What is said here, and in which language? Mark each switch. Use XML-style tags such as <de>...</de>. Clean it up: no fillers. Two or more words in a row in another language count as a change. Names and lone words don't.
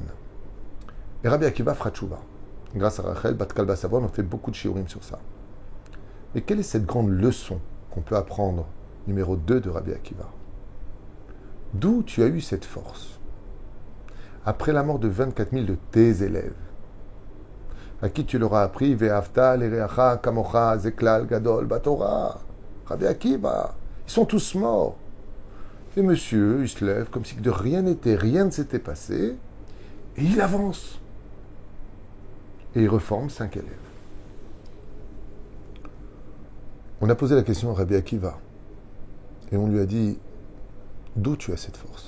<fr>Et Rabbi Akiva fera tchouva. Grâce à Rachel, Bat Kalba Savon, on fait beaucoup de shiurim sur ça. Mais quelle est cette grande leçon qu'on peut apprendre, numéro 2 de Rabbi Akiva? D'où tu as eu cette force? Après la mort de 24 000 de tes élèves, à qui tu leur as appris</fr> <he>ואהבת, לרעך, כמוך, זה כלל, גדול, בתורה.</he> <fr>Rabbi Akiva, ils sont tous morts. Et monsieur, il se lève comme si de rien n'était, rien ne s'était passé, et il avance. Et il reforme 5 élèves. On a posé la question à Rabbi Akiva, et on lui a dit, d'où tu as cette force?</fr>